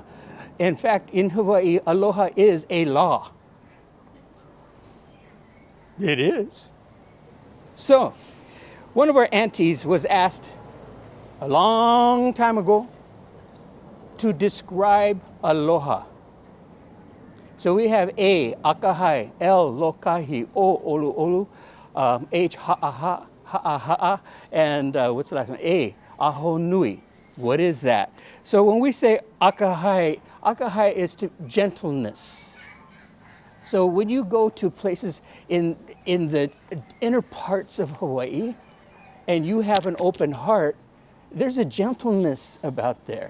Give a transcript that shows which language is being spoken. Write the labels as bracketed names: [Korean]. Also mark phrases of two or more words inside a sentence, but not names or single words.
[English] In fact, in Hawaii, aloha is a law. It is. So, one of our aunties was asked a long time ago to describe aloha. So we have A, [Hawaiian] akahai, L, lokahi, O, olu, olu, H, ha'aha, ha'aha'a, [English] and what's the last one? A, [Hawaiian] aho nui. [English] What is that? So when we say akahai, akahai is to gentleness. So when you go to places in the inner parts of Hawaii and you have an open heart, there's a gentleness about there.